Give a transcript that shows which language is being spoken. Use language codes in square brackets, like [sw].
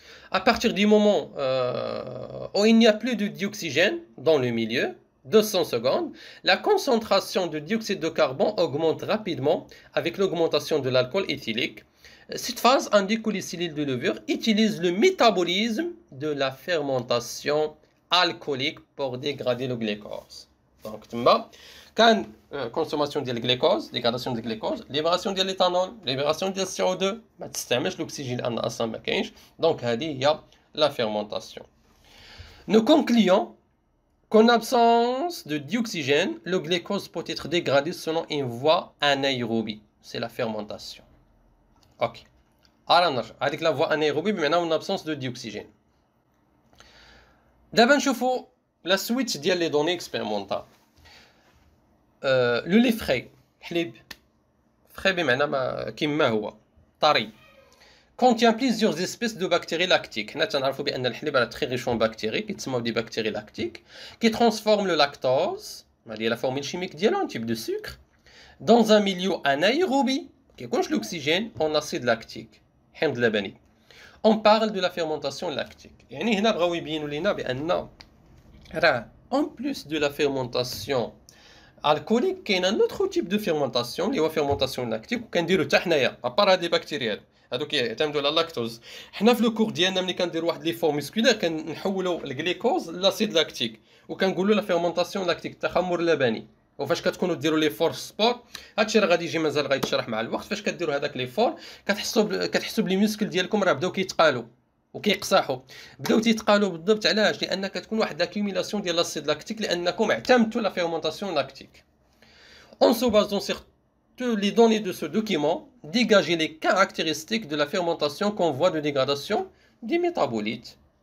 [fr] À partir du moment où il n'y a plus de dioxygène dans le milieu, 200 secondes, la concentration de dioxyde de carbone augmente rapidement avec l'augmentation de l'alcool éthylique. Cette phase indique que les cellules de levure utilisent le métabolisme de la fermentation alcoolique pour dégrader le glucose. [ar] Donc, كان كونسوماسيون ديال الجليكوز، ديغراداسيون ديال الجليكوز، ليبراسيون ديال ليثانول، ليبراسيون ديال CO2، ما تستعملش الاكسجين لان اصلا ما كاينش. دونك هذه هي لا فيرمونطاسيون. [fr] Nous concluons qu'en absence de dioxygène, le glucose peut être dégradé selon une voie anaérobie. c'est la fermentation. Ok. Alors [ar] نرجع هذيك [fr] la voie anaérobie بمعنى en absence de dioxygène. دابا نشوفوا la suite ديال les données expérimentales. Le lait frais, حليب frais [ar] بمعنى كيما هو طري, [fr] contient plusieurs espèces de bactéries lactiques. [ar] حنا تنعرفوا بان الحليب راه [fr] très riche en bactéries كيتسموا des bactéries lactiques qui transforment le lactose, هذه la formule chimique ديالو, un type de sucre, dans un milieu anaérobie كيكونش l'oxygène en acide lactique, [ar] حمض لبني. [fr] On parle de la fermentation lactique. [ar] يعني هنا بغاو يبينوا لنا بان راه [fr] en plus de la fermentation alcoolique [ar] كاين [fr] un autre type de fermentation [ar] اللي هو [fr] fermentation lactique [ar] وكنديروا حتى حنايا ابار هاد لي بكتيريا هادوك يعتمدوا على اللاكتوز. حنا في لو كور ديالنا ملي كنديروا واحد لي فور ميسكولير كنحولوا الجليكوز لاسيد لاكتيك وكنقولوا لا فيرمونطاسيون لاكتيك التخمر اللبني. وفاش كتكونوا ديروا لي فور سبور هادشي راه غادي يجي مازال غيتشرح مع الوقت. فاش كديروا هذاك لي فور كتحسوا بلي ميسكل ديالكم راه بداو كيتقالوا وكيقصحوا. بداو تيتقالوا بالضبط علاش؟ لان كتكون واحد لاكيوميلاسيون ديال لاسيد لاكتيك لانكم اعتمدتوا لا فيرمونطاسيون لاكتيك. [fr] En se basant sur les données de ce document, dégager les caractéristiques de la fermentation qu'on voit de dégradation des métabolites.